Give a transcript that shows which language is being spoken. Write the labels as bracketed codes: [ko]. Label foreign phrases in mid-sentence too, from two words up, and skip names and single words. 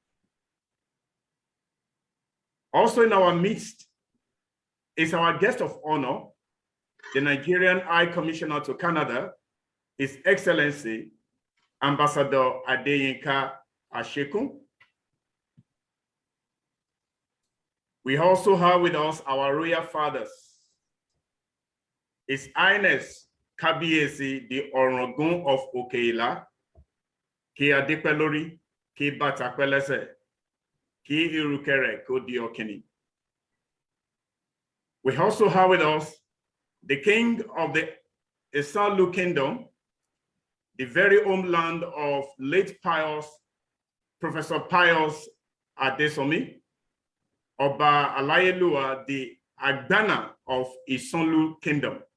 [en] Also in our midst is our guest of honor, the Nigerian High Commissioner to Canada, His Excellency Ambassador Adeyinka Ashekun. We also have with us our royal fathers, His Highness Kabiyesi the Orangun of Okeila, Ki Adepelori, Ki Batakwelese, Ki Irukere Kodi Okeni. We also have with us the King of the Isalu Kingdom, the very homeland of late Pius, Professor Pius Adesomi, Oba Alayelua, the Agbana of Isanlu Kingdom.